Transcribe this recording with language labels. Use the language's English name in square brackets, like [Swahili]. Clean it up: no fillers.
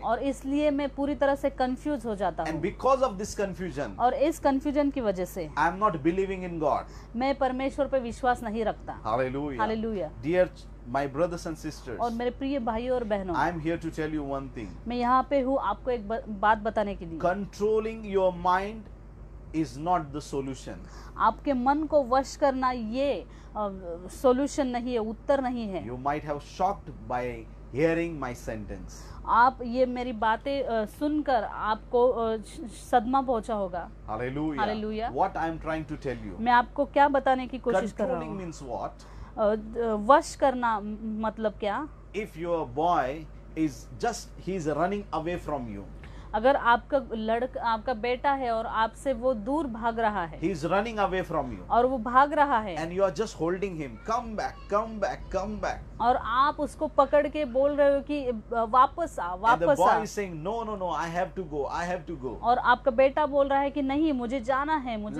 [Hindi] और इसलिए मैं पूरी तरह से कंफ्यूज हो जाता हूँ। [English] And because of this confusion, [Hindi] और इस कंफ्यूजन की वजह से [English] I am not believing in God. [Hindi] मैं परमेश्वर पे विश्वास नहीं रखता। Hallelujah. Hallelujah. [English] Dear my brothers and sisters, [Hindi] और मेरे प्रिय भाइयों और बहनों, [English] I am here to tell you one thing. [Hindi] मैं यहाँ पे हूँ आपको एक बात बताने के लिए। [English] Controlling your mind is not the solution. [Hindi] आपके मन को वश करना ये सॉल्यूशन नहीं है, उत्तर नहीं है। [English] You might have shocked by hearing my sentence. [Hindi] आप ये मेरी बातें सुनकर आपको सदमा पहुंचा होगा। Hallelujah. Hallelujah. [English] What I am trying to tell you. [Hindi] मैं आपको क्या बताने की कोशिश कर रहा हूँ? [English] Controlling means what? [Hindi] वश करना मतलब क्या? [English] If your boy is he is running away from you. [Hindi] अगर आपका बेटा है और आपसे वो दूर भाग रहा है। [English] He is running away from you. [Hindi] और वो भाग रहा है। [English] And you are just holding him. Come back, come back, come back. [Hindi] और आप उसको पकड़ के बोल रहे हो कि वापस आ, वापस आ। [English] And the boy is saying, no, no, no, I have to go, I have to go. [Hindi] और आपका बेटा बोल रहा है कि नहीं, मुझे जाना है, मुझे